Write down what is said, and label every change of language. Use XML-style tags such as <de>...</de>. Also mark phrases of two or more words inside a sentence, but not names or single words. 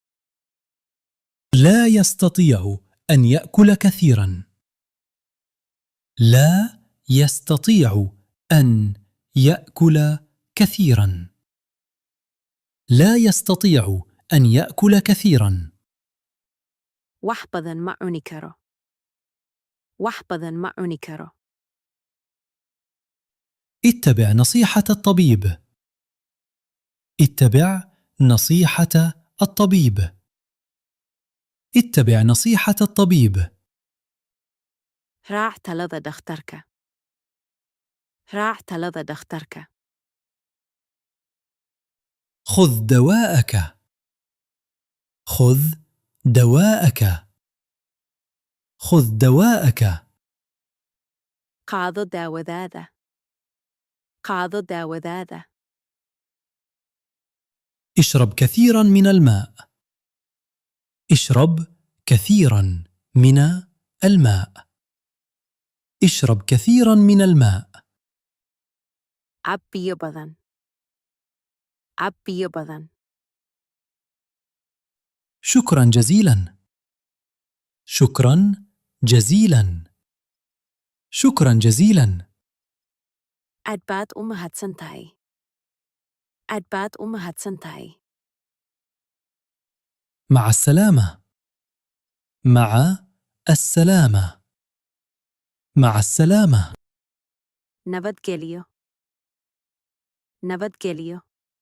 <ar>لا يستطيع أن يأكل كثيرا. لا يستطيع أن يأكل كثيرا. لا يستطيع أن يأكل كثيرا.</ar> <so>wax badan ma cuni karo. wax badan ma cuni karo.</so> <ar>اتبع نصيحة الطبيب. اتبع نصيحة الطبيب. اتبع نصيحة الطبيب.</ar> <so>raac talada dhakhtarka. raac talada dhakhtarka.</so> <ar>خذ دواءك. خذ دواءك. خذ دواءك.</ar> <so>qaado daawadaada. qaado daawadaada.</so> <ar>اشرب كثيرا من الماء. اشرب كثيرا من الماء. اشرب كثيرا من الماء.</ar> <so>cab biyo badan. cab biyo badan.</so> <ar>شكرا جزيلا. شكرا جزيلا. شكرا جزيلا.</ar> <so>aad baad u mahadsan tahay. aad baad u mahadsan tahay.</so> <ar>مع السلامة. مع السلامة. مع السلامة.</ar> <so>nabadgelyo. nabadgelyo.</so>